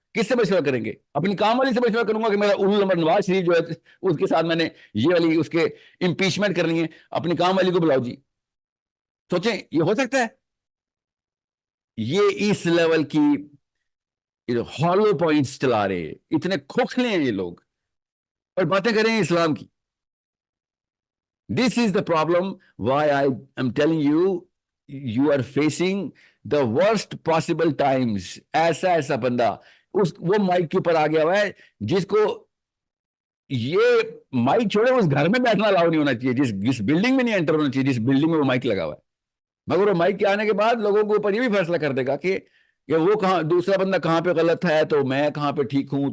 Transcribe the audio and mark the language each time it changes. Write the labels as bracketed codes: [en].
[ur] کس سے مشورہ کریں گے؟ اپنی کام والی سے مشورہ کروں گا کہ میرا اولو الامر نواز شریف جو ہے اس کے ساتھ میں نے یہ والی اس کے امپیچمنٹ کرنی ہے، اپنی کام والی کو بلاؤ جی. سوچیں یہ ہو سکتا ہے؟ یہ اس لیول کی ہالو پوائنٹس چلا رہے ہیں، اتنے کھوکھلے ہیں یہ لوگ، اور باتیں کر رہے ہیں اسلام کی. [en] This is the problem why I am telling you, you are facing the worst possible times. [ur] ایسا بندہ وہ مائک کے اوپر آ گیا ہوا ہے جس کو یہ مائک چھوڑے اس گھر میں بیٹھنا الاؤ نہیں ہونا چاہیے، جس بلڈنگ میں نہیں انٹر ہونا چاہیے، جس بلڈنگ میں وہ مائک لگا ہوا ہے. مگر وہ مائک کے آنے کے بعد لوگوں کے اوپر یہ بھی فیصلہ کر دے گا کہ وہ کہاں، دوسرا بندہ کہاں پہ غلط ہے تو میں کہاں پہ ٹھیک ہوں.